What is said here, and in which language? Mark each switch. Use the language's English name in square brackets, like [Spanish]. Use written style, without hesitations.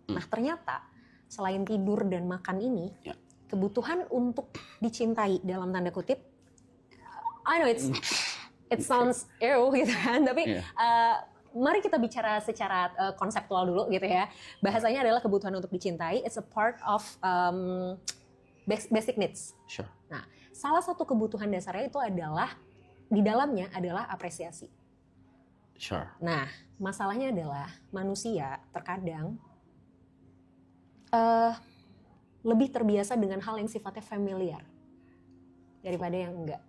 [Indonesian] Nah ternyata, selain tidur dan makan ini, kebutuhan untuk dicintai dalam tanda kutip, [English] I know it sounds ew [Indonesian] gitu kan, tapi mari kita bicara secara konseptual dulu gitu ya. Bahasanya adalah kebutuhan untuk dicintai. [English] It's a part of basic needs. Sure. [Indonesian] Nah, salah satu kebutuhan dasarnya itu adalah di dalamnya adalah apresiasi. [English] Sure. [Indonesian] Nah, masalahnya adalah manusia terkadang lebih terbiasa dengan hal yang sifatnya familiar daripada yang enggak.